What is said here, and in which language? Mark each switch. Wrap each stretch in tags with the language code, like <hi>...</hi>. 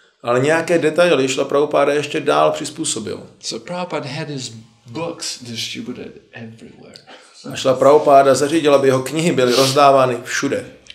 <cs>Ale nějaké detaily Šrila Prabhupáda ještě dál přizpůsobil.</cs> <en>So Prabhupada had his books distributed everywhere.</en> <cs>A Šrila Prabhupáda zařídil, aby jeho knihy byly rozdávány všude.</cs>